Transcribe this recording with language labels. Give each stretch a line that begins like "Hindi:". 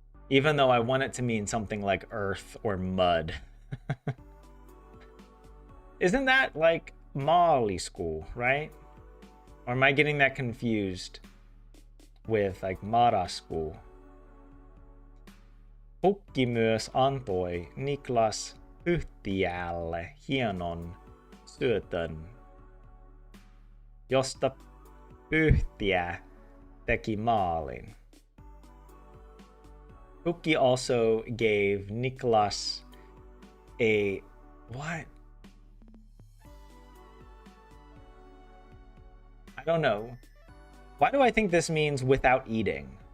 English: Even though I want it to mean something like earth or mud. Isn't that like Mali school, right? Or am I getting that confused with like Mara school?
Finnish: Pukki myös antoi Niklas Yhtiälle hienon syötön, josta Yhtiä teki maalin.
English: Pukki also gave Niklas a what? I don't know. Why do I think this means without eating?